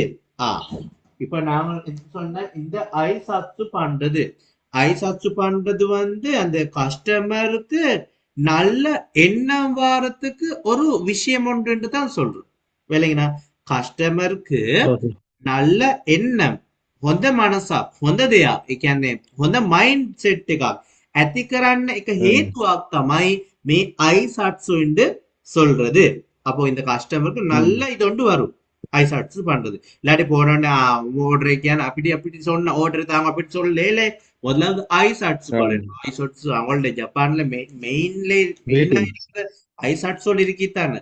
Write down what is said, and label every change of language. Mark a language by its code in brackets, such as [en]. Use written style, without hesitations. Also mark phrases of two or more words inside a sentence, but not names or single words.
[ta] இப்ப நாங்க சொன்ன இந்த ஐசாட்சு பண்றது அந்த கஸ்டமருக்கு நல்ல எண்ணம் வாரத்துக்கு ஒரு விஷயம் ஒன்று தான் சொல்றோம். விளங்கினா? கஸ்டமருக்கு நல்ல [si] එන්නම් හොඳ මනසක් හොඳ දෙයක් ඒ කියන්නේ හොඳ [en] mind set [si] එකක් ඇති කරන්න එක හේතුවක් තමයි මේ [ta] ஐசாட்சு என்று சொல்றது. அப்போ இந்த கஸ்டமருக்கு நல்ல இது ஒன்று வரும் ஐசாட்சு பண்றது. இல்லாட்டி போனோடனே ஓர்டர் வைக்கான அப்படி சொன்ன ஓர்டர் தாங்க அப்படி சொல்லல. முதலாவது ஐசாட்சு பண்ணணும். ஐசாட்சு அவங்களோட ஜப்பான்ல மெயின்ல இருக்கிற ஐசாட்சோடு இருக்கித்தானே.